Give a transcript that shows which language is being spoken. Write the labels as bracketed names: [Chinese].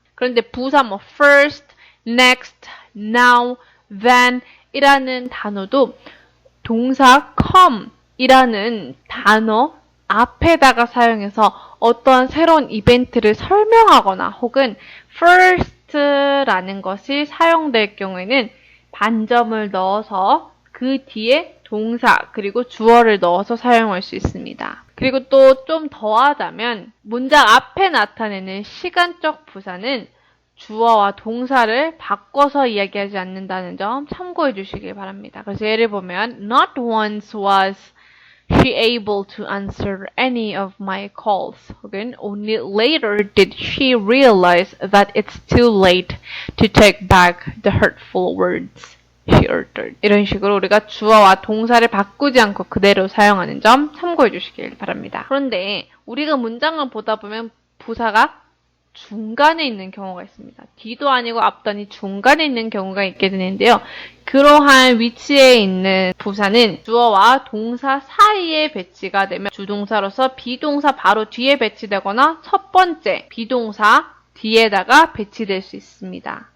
[Korean] 그런데 부사 first, next, now, then 이라는 단어도 동사 come 이라는 단어 앞에다가 사용해서 어떠한 새로운 이벤트를 설명하거나 혹은 first라는 것이 사용될 경우에는 반점을 넣어서 그 뒤에 동사 그리고 주어를 넣어서 사용할 수 있습니다. 그리고 또 좀 더하자면 문장 앞에 나타내는 시간적 부사는 주어와 동사를 바꿔서 이야기하지 않는다는 점 참고해 주시길 바랍니다. 그래서 예를 보면 [English] Not once was she able to answer any of my calls. 혹은 Only later did she realize that it's too late to take back the hurtful words she uttered. [Korean] 이런 식으로 우리가 주어와 동사를 바꾸지 않고 그대로 사용하는 점 참고해 주시길 바랍니다. 그런데 우리가 문장을 보다 보면 부사가 중간에 있는 경우가 있습니다. 뒤도 아니고 앞도 아니 중간에 있는 경우가 있게 되는데요. 그러한 위치에 있는 부사는 주어와 동사 사이에 배치가 되면 주동사로서 비동사 바로 뒤에 배치되거나 첫 번째 비동사 뒤에다가 배치될 수 있습니다.